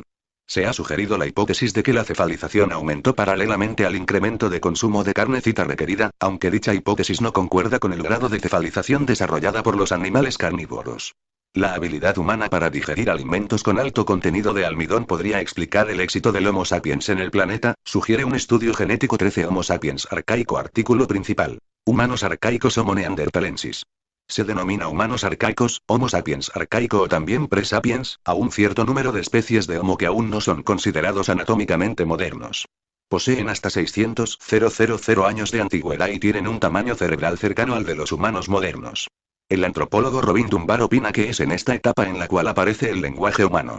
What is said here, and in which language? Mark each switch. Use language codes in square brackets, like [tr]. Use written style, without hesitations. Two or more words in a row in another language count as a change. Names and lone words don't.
[es] Se ha sugerido la hipótesis de que la cefalización aumentó paralelamente al incremento de consumo de carnecita requerida, aunque dicha hipótesis no concuerda con el grado de cefalización desarrollada por los animales carnívoros. La habilidad humana para digerir alimentos con alto contenido de almidón podría explicar el éxito del Homo sapiens en el planeta, sugiere un estudio genético. 13. Homo sapiens arcaico. Artículo principal. Humanos arcaicos Homo neanderthalensis. Se denomina humanos arcaicos, Homo sapiens arcaico o también pre-sapiens, a un cierto número de especies de Homo que aún no son considerados anatómicamente modernos. Poseen hasta 600.000 años de antigüedad y tienen un tamaño cerebral cercano al de los humanos modernos. El antropólogo Robin Dunbar opina que es en esta etapa en la cual aparece el lenguaje humano.